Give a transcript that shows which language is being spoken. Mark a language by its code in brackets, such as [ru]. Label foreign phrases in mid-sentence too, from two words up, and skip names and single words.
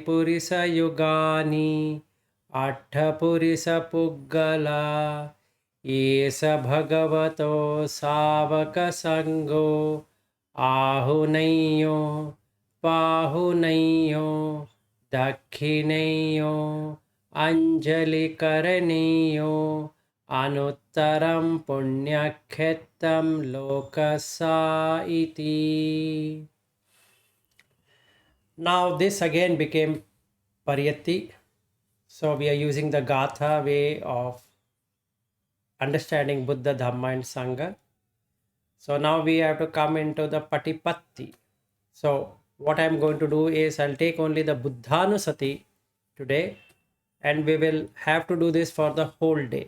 [pi] purisa yugani Atta purisa puggala Esa bhagavato savaka sangho Ahunayyo Pahunayo, Dakhineyo, Anjali Karaneyo, Anuttaram Punyakhetam Lokasa iti. [en] Now this again became pariyatti. So we are using the Gatha way of understanding Buddha, Dhamma and Sangha. So now we have to come into the patipatti. So what I'm going to do is I'll take only the Buddhanusati today and we will have to do this for the whole day.